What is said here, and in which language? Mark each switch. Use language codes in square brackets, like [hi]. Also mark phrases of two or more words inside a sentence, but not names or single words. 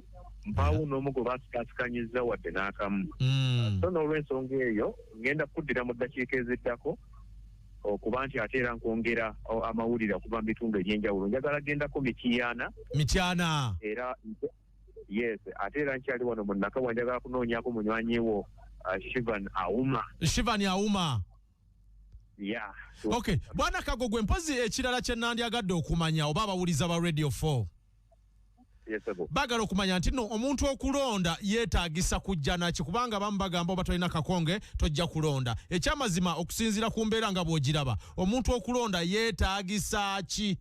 [lg] mpaawo n'omu gwe baasikaasikanyiza wadde n'akamu so n'olw'ensonga eyo ngenda kuddira mu ddakiika eziddako okuba nti ate era nkwongera amawulire okuva mu bitundu eby'enjawulo njagala gendako mityana era yes ate era nkyali wano mu Nakawa njagala kunoonyaako munywanyi wo Shivan Auma yeah okay bwana Kagogwe mpozi ekirala kye nandyagadde okumanya oba abawuliza ba Radio 4 bagala okumanya nti no omuntu okulonda yeetaagisa kujja naki kubanga bamu bagamba oba tolina kakonge tojja kulonda ekyamazima okusinziira ku mbeera nga bw'ogiraba omuntu okulonda yeetaagisa ki